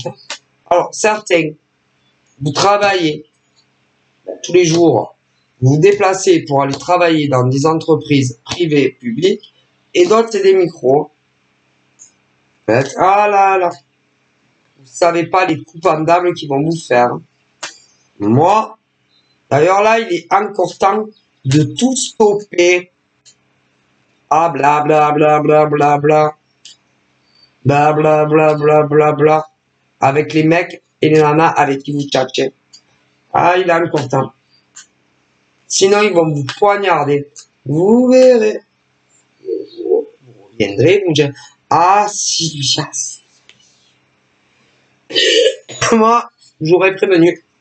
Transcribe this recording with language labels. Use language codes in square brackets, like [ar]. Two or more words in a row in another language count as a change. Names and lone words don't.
[fr] Alors, certains, vous travaillez tous les jours, vous vous déplacez pour aller travailler dans des entreprises privées, publiques, et d'autres, c'est des micros. Ah là là, vous savez pas les coups pendables qu'ils vont vous faire. Moi, d'ailleurs là, il est encore temps de tout stopper. Ah bla bla bla bla bla bla. Bla bla bla bla bla bla. Avec les mecs et les nanas avec qui vous tchatchez. Ah, il est encore temps. Sinon, ils vont vous poignarder. Vous verrez. Vous reviendrez, vous me direz, ah si, Lucien. Moi, j'aurais prévenu.